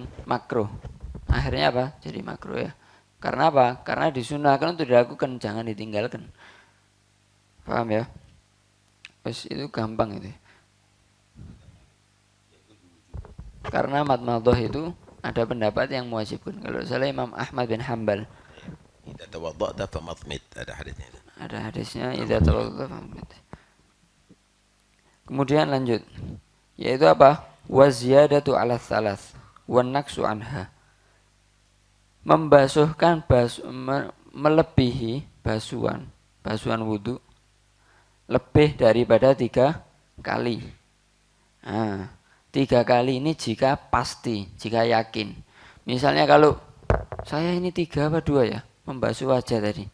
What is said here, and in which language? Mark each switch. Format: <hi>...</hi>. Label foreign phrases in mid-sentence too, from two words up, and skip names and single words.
<id>Makruh. Akhirnya apa? Jadi makruh ya. Karena apa? Karena disunahkan untuk dilakukan, jangan ditinggalkan. Paham ya? Terus itu gampang itu. Karena madmadah itu ada pendapat yang mewajibkan. Kalau salah Imam Ahmad bin Hanbal.</id> <ar>Idza tawadda'ta famadmid,</ar> <id>ada hadisnya. Ada hadisnya</id> <ar>idza tawadda'ta famadmid.</ar> <id>Kemudian lanjut. Yaitu apa?</id> <ar>Wa ziyadatu 'ala tsalas wa naqsu anha.</ar> <id>Membasuhkan melebihi basuhan wudu lebih daripada 3 kali. Nah, 3 kali ini jika pasti, jika yakin. Misalnya kalau saya ini 3 apa 2 ya, membasuh wajah tadi.</id>